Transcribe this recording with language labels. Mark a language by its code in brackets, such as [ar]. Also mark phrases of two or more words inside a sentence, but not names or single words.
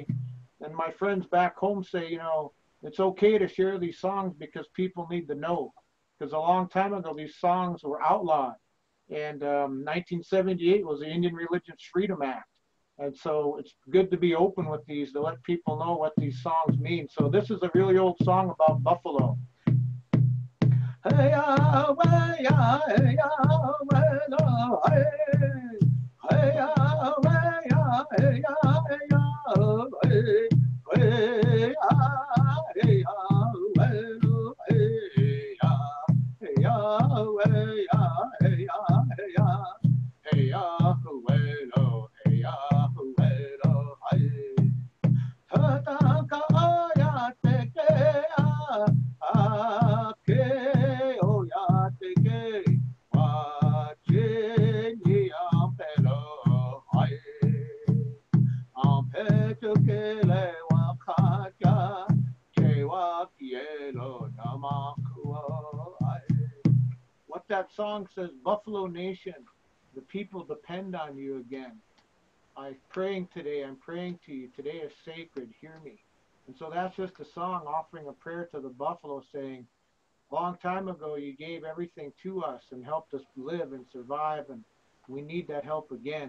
[en] And my friends back home say, it's okay to share these songs because people need to know. Because a long time ago, these songs were outlawed. And 1978 was the Indian Religious Freedom Act. And so it's good to be open with these, to let people know what these songs mean. So this is a really old song about buffalo. Hey, ya, way, ya, hey, ya, way, no, hey. Hey, ya, way, ya, hey, ya, hey, ya, hey. Hey, ya, hey, ya, way, no, hey, ya. Hey, ya, way, ya, hey, ya, hey, ya. Hey, ya, way, no, hey, ya, way, no, hey. Ta, ta, ka, ya, te, ke, ya. Ke, o, ya, te, ke. Wa, che, ni, ampelo, hai. Ampecho, ke, le, wa, ka, ya. Che, wa, kielo, namakua, hai. What that song says, Buffalo Nation, the people depend on you again. I'm praying today, I'm praying to you. Today is sacred, hear me. And so that's just a song offering a prayer to the buffalo saying, a long time ago you gave everything to us and helped us live and survive, and we need that help again.